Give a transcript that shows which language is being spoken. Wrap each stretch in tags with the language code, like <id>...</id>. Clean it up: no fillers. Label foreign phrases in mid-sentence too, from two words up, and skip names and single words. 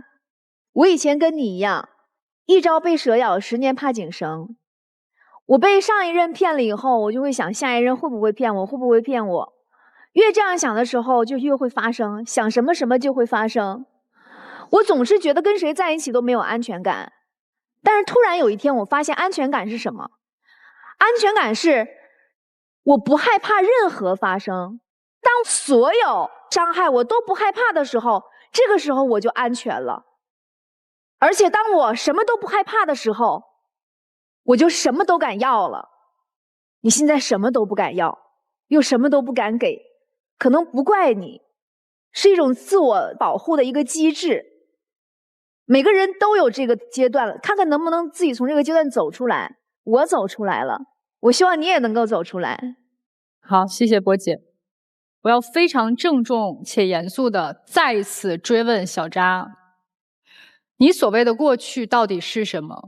<zh>我以前跟你一樣，一朝被蛇咬，10年怕井繩。我被上一任騙了以後，我就會想下一任會不會騙我，會不會騙我。越這樣想的時候，就越會發生，想什麼什麼就會發生。我總是覺得跟誰在一起都沒有安全感，但是突然有一天我發現安全感是什麼？安全感是我不害怕任何發生，當所有傷害我都不害怕的時候，這個時候我就安全了。而且當我什麼都不害怕的時候，我就什麼都敢要了。你現在什麼都不敢要，又什麼都不敢給，可能不怪你，是一種自我保護的一個機制。每個人都有這個階段了，看看能不能自己從這個階段走出來。我走出來了，我希望你也能夠走出來。好，謝謝波姐。我要非常鄭重且嚴肅地再一次追問小扎，你所謂的過去到底是什麼？</zh>